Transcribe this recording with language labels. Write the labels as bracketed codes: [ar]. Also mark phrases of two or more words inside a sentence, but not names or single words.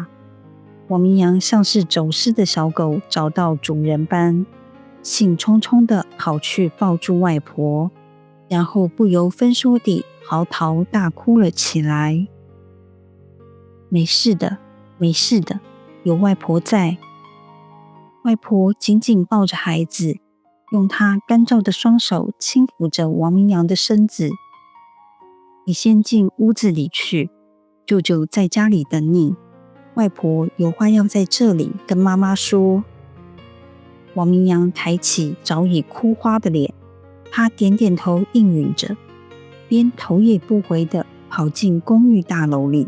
[zh] 王明陽像是走失的小狗找到主人般，興沖沖地跑去抱住外婆，然後不由分說地嚎啕大哭了起來。沒事的，沒事的，有外婆在。外婆緊緊抱着孩子，用她乾燥的雙手輕撫着王明陽的身子。你先進屋子裡去，舅舅在家裡等你。外婆有話要在這裡跟媽媽說。王明陽抬起早已哭花的臉，他點點頭應允着，邊頭也不回地跑進公寓大樓裡。